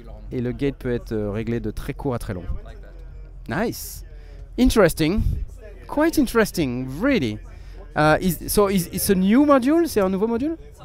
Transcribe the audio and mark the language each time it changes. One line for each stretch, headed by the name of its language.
French: Et le gate peut être réglé de très court à très long.
English: Nice, interesting, quite interesting, really. So it's a new module,
French: c'est un nouveau module?